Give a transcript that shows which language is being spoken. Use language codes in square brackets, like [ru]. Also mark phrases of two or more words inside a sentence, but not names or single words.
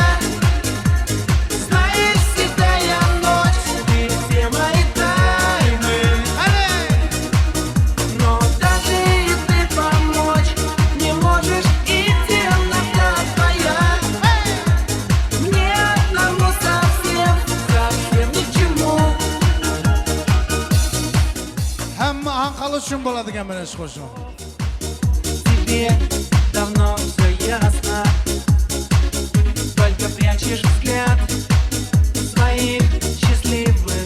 [ru] Знаешь, седая ночь, ты все мои тайны. Но даже и ты помочь не можешь, и темнота твоя мне одному совсем, совсем ни к чему. [uz] Hamma Anqal uchun bo'ladigan mana shu qo'shiq. [ru] Тебе давно все ясно, только прячешь взгляд своих счастливых